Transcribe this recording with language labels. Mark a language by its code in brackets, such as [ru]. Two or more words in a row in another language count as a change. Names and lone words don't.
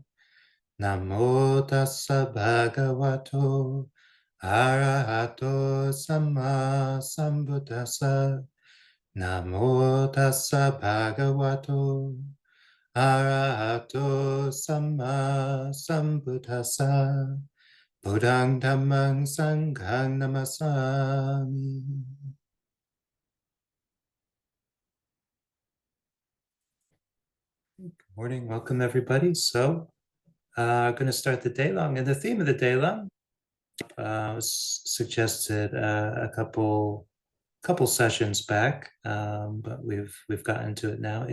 [pi] Namo tassa bhagavato arahato samma sambuddhassa. Namo tassa bhagavato arahato samma sambuddhassa. Buddhang dhammang sanghang namasami. [en] Good morning, welcome everybody. So, going to start the day long, and the theme of the day long was suggested a couple sessions back, but we've gotten to it now.